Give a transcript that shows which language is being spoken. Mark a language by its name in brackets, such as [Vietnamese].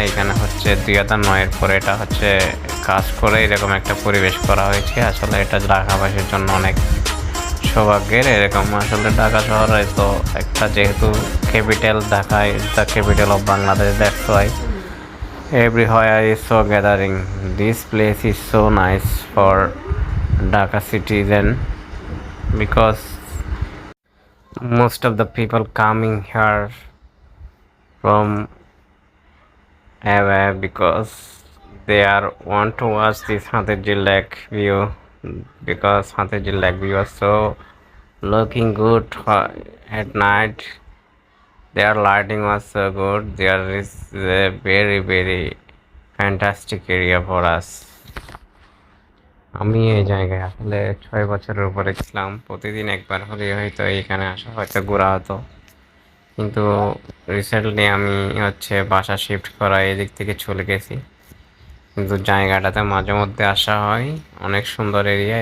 [Bangla] এখানে হচ্ছে 2009-এর পরে এটা হচ্ছে কাজ করে এরকম একটা পরিবেশ করা হয়েছে। আসলে এটা ঢাকাবাসীর জন্য অনেক সৌভাগ্যের। এরকম আসলে ঢাকা শহরে তো একটা, যেহেতু ক্যাপিটাল, ঢাকায় [English] The capital of Bangladesh, that's why everywhere is so gathering. This place is so nice for Dhaka citizen, because most of the people coming here from away, because they are want to watch this Hatherjee Lake view, because Hatherjee Lake view is so looking good at night. Their lighting was so good. There is a very fantastic area for us. [Bangla] আমি এই জায়গায় আসলে 6 বছরের উপরে ছিলাম। প্রতিদিন একবার হলে হয়তো এইখানে আসা, হয়তো ঘোরা হতো, কিন্তু রিসেন্টলি আমি হচ্ছে বাসা শিফট করা এদিক থেকে চলে গেছি। কিন্তু জায়গাটাতে মাঝে মধ্যে আসা হয়, অনেক সুন্দর এরিয়া।